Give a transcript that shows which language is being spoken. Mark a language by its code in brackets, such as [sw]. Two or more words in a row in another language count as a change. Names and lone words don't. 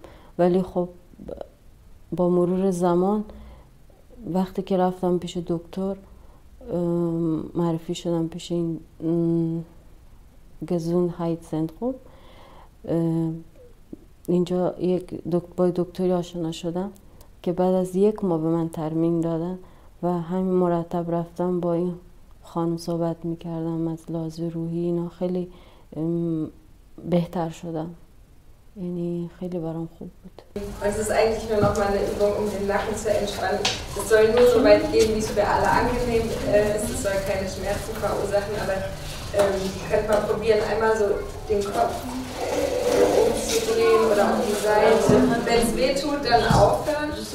[fa] ولی خب با مرور زمان وقتی که رفتم پیش دکتر معرفی شدم پیش این Gesundheitszentrum اینجا با دکتری آشنا شدم که بعد از 1 ماه به من ترمیم دادن و همین مرتب رفتم با این خانم صحبت میکردم از لحاظ روحی اینا خیلی بهتر شدم. یعنی خیلی برام خوب بود. [de] Es ist eigentlich nur noch mal eine Übung, um den Nacken zu entspannen. Es soll nur so weit gehen, wie es für alle angenehm ist. Es soll keine Schmerzen verursachen, aber könnt mal probieren, einmal so den Kopf umzudrehen oder auf die Seite. Wenn es weh tut, dann aufhören.